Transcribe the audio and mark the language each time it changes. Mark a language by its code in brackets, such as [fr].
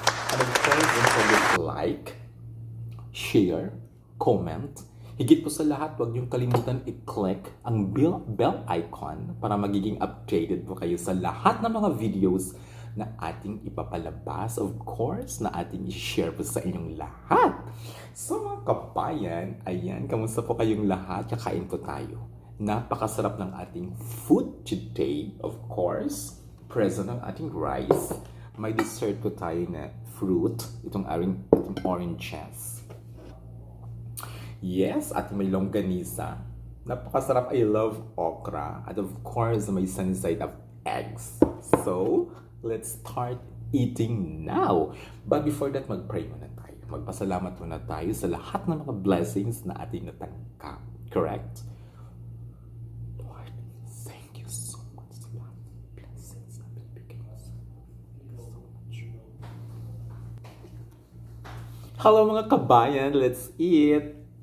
[en] And of course, don't forget to like, share, comment. [tl] Higit po sa lahat, huwag niyong kalimutan i-click ang bell icon para magiging updated po kayo sa lahat ng mga videos na ating ipapalabas, [en] of course, [tl] na ating i-share po sa inyong lahat. So mga kabayan, ayan, kamusta po kayong lahat? Kakain po tayo. Napakasarap ng ating [en] food today, of course. [tl] Present ang ating rice. May dessert po tayo na fruit, itong oranges. Yes, at may longganisa. Napakasarap, [en] I love okra. [tl] At [en] of course, [tl] may [en] sunset of eggs. So, let's start eating now. But before that, [tl] mag-pray muna tayo. Magpasalamat muna tayo sa lahat ng mga blessings na ating natanggap. Correct? Lord, [en] thank you so much [tl] sa lahat ng blessings na binibigay mo sa amin. [en] Thank you so much. Hello [tl] mga kabayan, [en] let's eat!